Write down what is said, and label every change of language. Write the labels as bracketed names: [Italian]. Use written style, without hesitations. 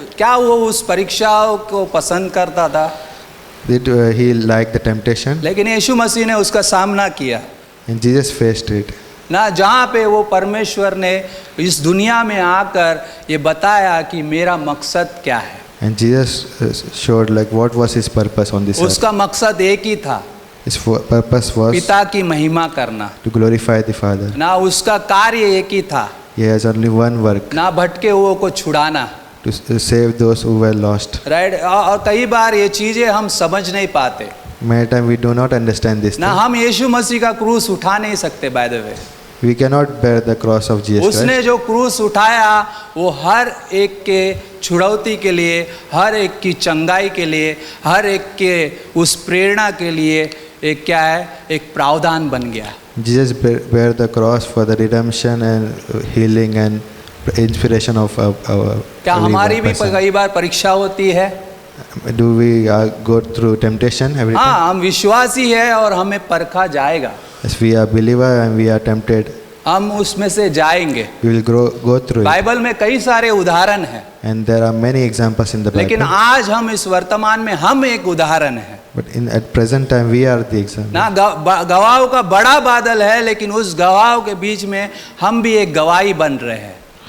[Hindi] क्या वो उस परीक्षाओं को पसंद करता था? [English] Did he liked the temptation? [Hindi] लेकिन यीशु मसीह ने उसका सामना किया [English] And Jesus faced it. [Hindi] ना, जहाँ पे वो परमेश्वर ने इस दुनिया में आकर ये बताया कि मेरा मकसद क्या है। [English] And Jesus showed like what was his purpose on this earth. [Hindi] उसका मकसद एक ही था, [English] His purpose was [Hindi] पिता की महिमा करना [English] to glorify the Father. [Hindi] ना। उसका कार्य एक ही था [English] He has only one work, [Hindi] ना, भटके हुओं को छुड़ाना [English] to save those who were lost. Right. [Hindi] और कई बार ये चीज़ें हम समझ नहीं पाते [English] Many times we do not understand this ना। thing. [Hindi] हम यीशु मसीह का क्रूस उठा नहीं सकते by the way. [English] We cannot bear the cross of Jesus [Hindi] उसने [English] Christ. [Hindi] जो क्रूस उठाया वो हर एक के छुड़ौती के लिए, हर एक की चंगाई के लिए, हर एक के उस प्रेरणा के लिए एक क्या है, एक प्रावधान बन गया। [English] Jesus bear the cross for the redemption and healing and inspiration of our [Hindi] क्या हमारी भी [English] person. [Hindi] कई बार परीक्षा होती है? [English] Do we go through temptation every time? [Hindi] हाँ, हम विश्वासी है और हमें परखा जाएगा, [English] Yes, we are believer and we are tempted. [Hindi] हम उसमें से जाएंगे। [English] We will go through it. [Hindi] Bible में कई सारे उदाहरण हैं, [English] And there are many examples in the [Hindi] लेकिन [English] Bible. [Hindi] आज हम इस वर्तमान में हम एक उदाहरण है [English] But at present time we are the example. ना। [Hindi] गवाहों का बड़ा बादल है, लेकिन उस गवाहों के बीच में हम भी एक गवाही बन रहे हैं।